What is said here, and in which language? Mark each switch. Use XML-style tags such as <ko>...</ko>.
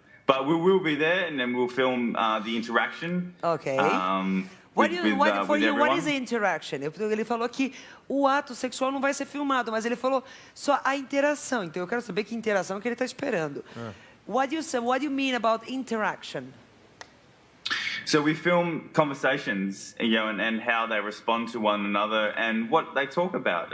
<en>But we will be there, and then we'll film the interaction. Okay. What is the interaction?</en> <pt>Ele falou que o ato sexual não vai ser filmado, mas ele falou só a interação. Então eu quero saber que interação que ele está esperando.</pt> <en>What do you mean about interaction? So we film conversations, and how they respond to one another and what they talk about.</en>